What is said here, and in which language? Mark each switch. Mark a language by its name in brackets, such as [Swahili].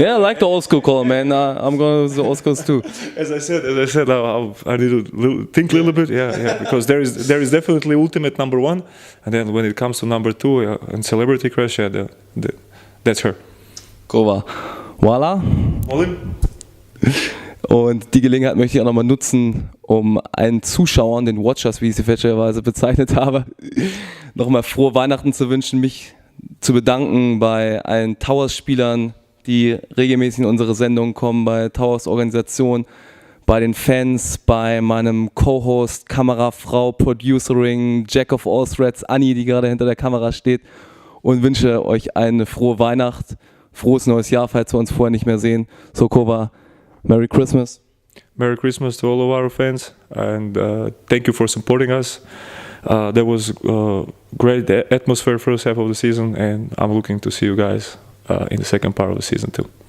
[English] Yeah, I like the old school call, man. I'm going with the old schools too. As I said, I need to think a little bit. Yeah, because there is definitely ultimate number one, and then when it comes to number two and celebrity crush, that's her. Kova. Voila. [German] Und die Gelegenheit möchte ich auch nochmal nutzen, um allen Zuschauern, den Watchers, wie ich sie fälschlicherweise bezeichnet habe, nochmal frohe Weihnachten zu wünschen, mich zu bedanken bei allen Towers-Spielern, die regelmäßig in unsere Sendung kommen, bei Towers-Organisation, bei den Fans, bei meinem Co-Host, Kamerafrau, Producering, [English] Jack of all Threads, [German] Anni, die gerade hinter der Kamera steht, und wünsche euch eine frohe Weihnacht, frohes neues Jahr, falls wir uns vorher nicht mehr sehen. [English] So, Kova, Merry Christmas. Merry Christmas to all of our fans, and thank you for supporting us. There was great atmosphere first half of the season, and I'm looking to see you guys in the second part of the season too.